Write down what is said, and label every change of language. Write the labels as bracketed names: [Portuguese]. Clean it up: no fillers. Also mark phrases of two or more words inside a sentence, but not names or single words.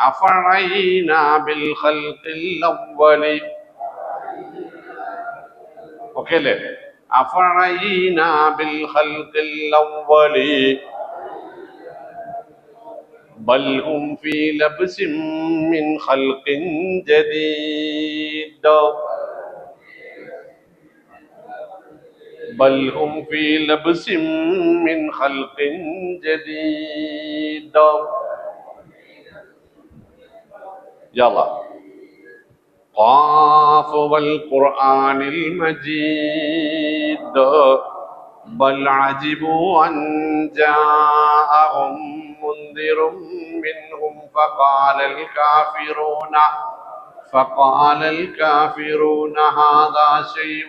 [Arabic] أفعيينا بالخلق الأول [Malayalam] ഓക്കെ അല്ലേ? [Arabic] أفعيينا بالخلق الأول بل هم في لبس من خلق جديد بل هم في لبس من خلق جديد يلا قاف والقرآن المجيد بل عجبوا أن جاءهم منذر منهم فقال الكافرون هذا شيء